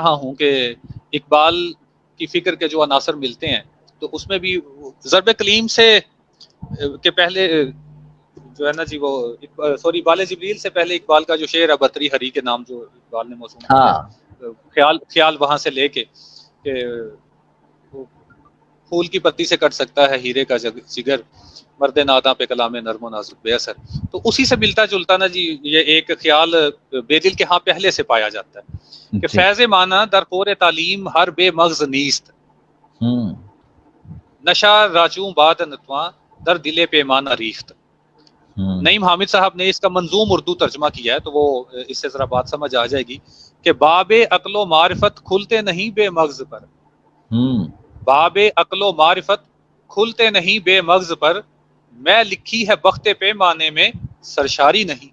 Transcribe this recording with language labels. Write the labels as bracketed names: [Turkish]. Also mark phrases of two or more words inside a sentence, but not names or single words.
[Urdu] رہا ہوں کہ اقبال کی فکر کے جو عناصر ملتے ہیں، تو اس میں بھی ضرب کلیم سے کے پہلے جو ہے نا جی وہ سوری بال جبریل سے پہلے اقبال کا جو شعر ہے بطری ہری کے نام جو اقبال نے موسوم کیا، خیال وہاں سے لے کے کہ پھول کی پتی سے کٹ سکتا ہے ہیرے کا جگر، مرد ناداں پہ کلام نرم و نازک بے اثر۔ تو اسی سے ملتا جلتا نا جی یہ ایک خیال بے دل کے ہاں پہلے سے پایا جاتا ہے کہ [Persian] فیض مانا در خور تعلیم ہر بے مغز نیست، نشا راجوں باد نتواں در دل پیمانہ ریخت۔ [Urdu] نعیم حامد صاحب نے اس کا منظوم اردو ترجمہ کیا ہے، تو وہ اس سے ذرا بات سمجھ آ جائے گی کہ باب عقل و معرفت کھلتے نہیں بے مغز پر، باب عقل و معرفت کھلتے نہیں بے مغز پر، میں لکھی ہے بخت پیمانے میں سرشاری نہیں.